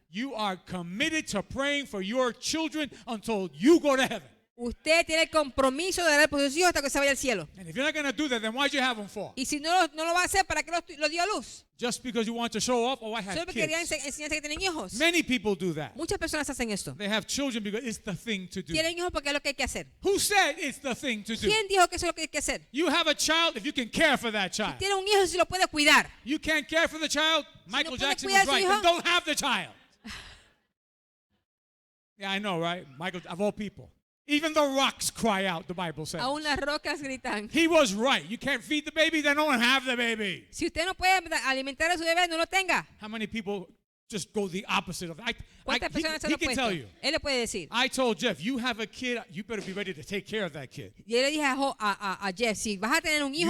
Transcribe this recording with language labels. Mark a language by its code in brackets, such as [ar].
[en] You are committed to praying for your children until you go to heaven. [es] Usted tiene el compromiso de orar por sus hijos hasta que se vaya al cielo. [en] And if you're not going to do that, then why'd you have them for? [es] Y si no lo va a hacer, ¿para qué lo dio a luz? [en] Just because you want to show off? Oh, I have [es] Solo porque querían [en] kids. [es] enseñarse que tienen hijos. [en] Many people do that. [es] Muchas personas hacen esto. [en] They have children because it's the thing to do. [es] Tienen hijos porque es lo que hay que hacer. [en] Who said it's the thing to do? [es] ¿Quién dijo que eso es lo que hay que hacer? [en] You have a child if you can care for that child. [es] Tiene un hijo si lo puede cuidar. [en] You can't care for the child? Michael [es] puede [en] Jackson [es] cuidar [en] was [es] a su [en] right. [es] hijo? [en] Then don't have the child. Yeah, I know, right? Michael, of all people. Even the rocks cry out, the Bible says. [es] Aún las rocas gritan. [en] He was right. You can't feed the baby, then don't have the baby. [es] Si usted no puede alimentar a su bebé, no lo tenga. [en] How many people just go the opposite of that? [es] ¿Cuántas personas se [en] He [es] lo [en] can tell you. [es] Él le puede decir. [en] I told Jeff, you have a kid, you better be ready to take care of that kid. [es] Yo le dije a Jeff, si vas a tener un hijo,